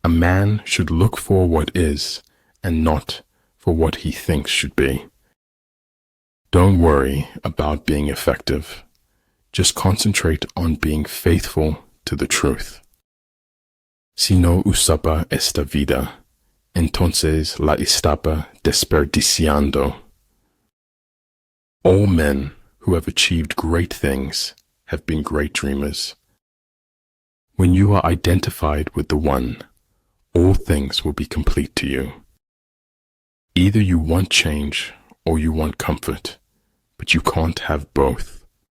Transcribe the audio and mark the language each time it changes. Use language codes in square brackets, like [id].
[en] A man should look for what is and not for what he thinks should be. Don't worry about being effective. Just concentrate on being faithful to the truth. [es] Si no usaba esta vida, entonces la estaba desperdiciando. [en] All men who have achieved great things have been great dreamers. When you are identified with the One, all things will be complete to you. Either you want change or you want comfort, but you can't have both.